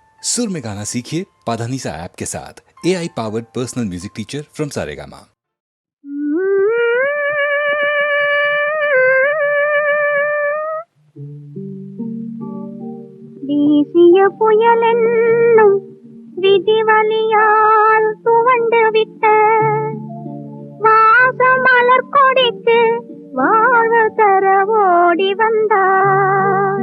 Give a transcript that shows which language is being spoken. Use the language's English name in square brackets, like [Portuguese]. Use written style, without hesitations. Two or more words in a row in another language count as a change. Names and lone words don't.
[Hindi] सुर में गाना सीखिए पाधानीसा ऐप के साथ। [English] AI powered personal music teacher from Saregama. [Tamil] வீசிய புயலென்னும் விதிவலியால் துவண்டு விட்ட வாசமலர் கொடிக்கு வாழ தர ஓடி வந்தாய்.